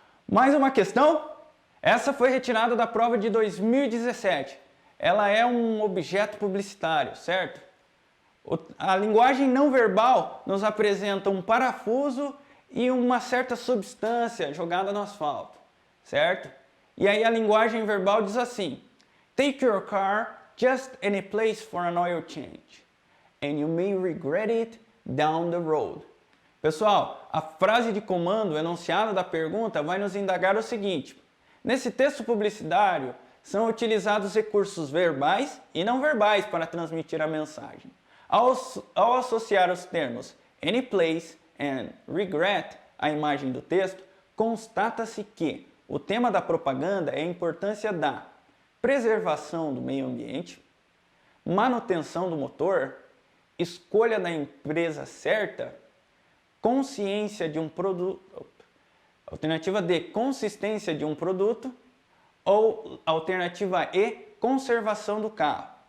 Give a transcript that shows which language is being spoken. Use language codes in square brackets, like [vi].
[pt] Mais uma questão? Essa foi retirada da prova de 2017. Ela é um objeto publicitário, certo? A linguagem não verbal nos apresenta um parafuso e uma certa substância jogada no asfalto, certo? [en] E aí a linguagem verbal diz assim: Take your car just any place for an oil change, and you may regret it down the road. [pt] Pessoal, a frase de comando enunciada da pergunta vai nos indagar o seguinte: nesse texto publicitário são utilizados recursos verbais e não verbais para transmitir a mensagem. Ao associar os termos [en] any place and regret [pt] à imagem do texto, constata-se que o tema da propaganda é a importância da preservação do meio ambiente, manutenção do motor, escolha da empresa certa, consciência de um produto, alternativa D, consistência de um produto, ou alternativa E, conservação do carro.